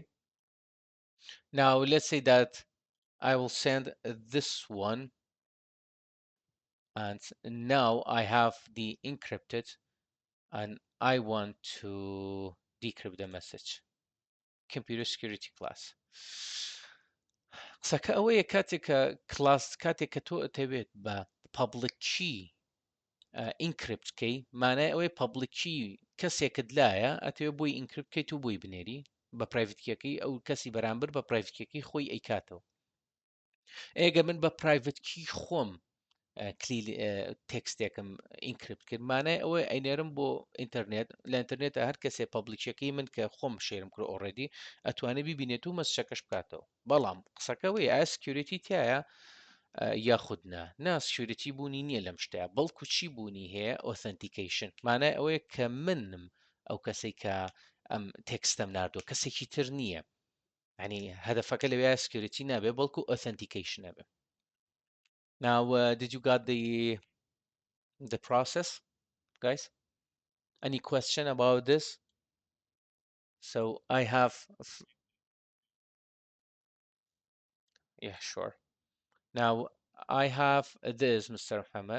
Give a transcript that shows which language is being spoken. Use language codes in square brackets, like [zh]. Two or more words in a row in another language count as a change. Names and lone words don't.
[en] Now let's say that I will send this one, and now I have the encrypted, and I want to decrypt the message. Computer security class. [ckb] قسەکە ئەوەیە کاتێک کە کلاس کاتێک کە تۆ ئەتەوێت بە [en] public key encrypt [ckb] بکەی مانای ئەوەی [en] public key [ckb] کەسێکت لایە ئەتەوێت بۆی encrypt بکەیت و بۆی بنێری بە [en] private keyەکەی [ckb] ئەو کەسی بەرامبەر بە [en] private keyەکەی [ckb] خۆی ئەیکاتەوە. ئێگە من بە [en] private key [ckb] خۆم تێکستێکم ئینکرپت کرد مانای ئەوەی ئەینێرم بۆ ئینتەرنێت لە ئینتەرنێتە هەر کەسێ پبلیکەکەی من کە خۆم شێرم کرد ئۆڕێدی ئەتوانێت بیبینێت و مەسچەکەش بکاتەوە بەڵام قسەکەوەی ئایا سکیوریتی تایە یاخودنا نا سکیوریتی بوونی نییە لەم شتەیە بەڵکو چی بوونی هەیە ئۆثنتیکیشن مانای ئەوەیە کە منم ئەو کەسێک کە ئەم تێکستەم نردووە کەسێکی تر نییە ینی هەدەفەکە لەوێ سکیوریتی نابێ بەڵکو ئۆثنتیکیشن نەبێ. [en] Now, did you got the process, guys? Any question about this? So I have, yeah, sure. Now I have this, Mr. Muhammad.